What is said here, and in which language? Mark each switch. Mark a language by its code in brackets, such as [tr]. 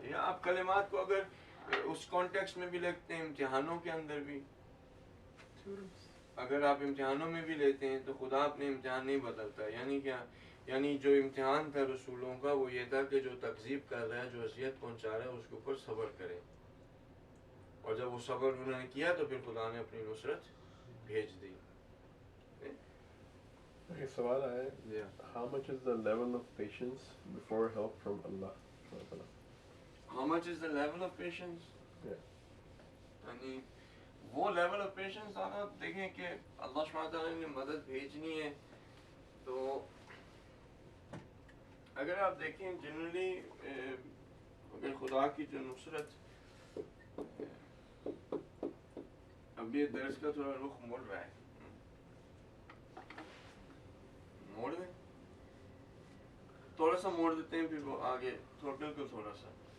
[ur] یا آپ کلمات کو اگر اس کانٹیکسٹ میں بھی لکھتے ہیں، امتحانوں کے اندر بھی اگر آپ امتحانوں میں بھی لیتے ہیں تو خدا اپنے امتحان نہیں بدلتا. یعنی کیا؟ یعنی جو امتحان تھا رسولوں کا وہ یہ تھا کہ جو تکذیب کر رہا ہے، جو اذیت پہنچا رہا ہے، اس کے اوپر صبر کرے. اور جب وہ صبر انہوں نے کیا تو پھر خدا نے اپنی نصرت بھیج دی. ایک سوال ہے، [en] how much is the level of patience before help from Allah? How much is the level of patience? [ur] یعنی وہ لیول آف پیشنس آپ دیکھیں کہ اللہ سبحانہ تعالیٰ نے مدد بھیجنی ہے تو اگر آپ دیکھیں جنرلی اگر خدا کی جو نصرت، اب یہ درس کا تھوڑا رخ مڑ رہا ہے، موڑ دیں، تھوڑا سا موڑ دیتے ہیں، پھر وہ آگے بالکل تھوڑا سا.